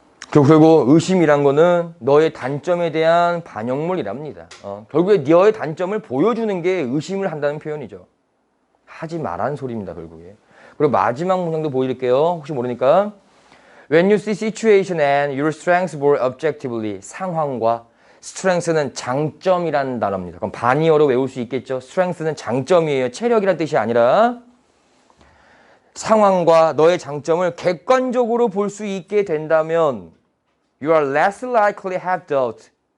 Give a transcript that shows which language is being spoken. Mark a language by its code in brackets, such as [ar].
[ko] 그리고 의심이란 거는 너의 단점에 대한 반영물이랍니다. 결국에 너의 단점을 보여주는 게 의심을 한다는 표현이죠. 하지 말라는 소리입니다, 결국에. 그리고 마지막 문장도 보여드릴게요. 혹시 모르니까. [en] When you see situation and your strengths more objectively. [ko] 상황과 strength는 장점이라는 단어입니다. 그럼 반의어로 외울 수 있겠죠. strength는 장점이에요. 체력이란 뜻이 아니라 상황과 너의 장점을 객관적으로 볼 수 있게 된다면 [en] you are less likely to have doubt.